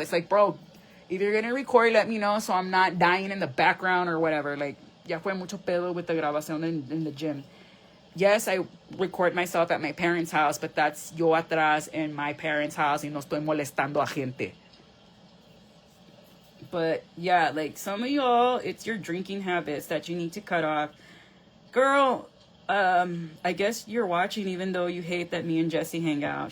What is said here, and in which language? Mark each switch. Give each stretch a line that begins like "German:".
English: It's like, bro, if you're going to record, let me know so I'm not dying in the background or whatever. Like,
Spanish: ya fue mucho pedo
English: with the grabación in the gym. Yes, I record myself at my parents' house, but that's
Spanish: yo atrás
English: in my parents' house
Spanish: y no estoy molestando a gente.
English: But, yeah, like, some of y'all, it's your drinking habits that you need to cut off. Girl, I guess you're watching even though you hate that me and Jesse hang out.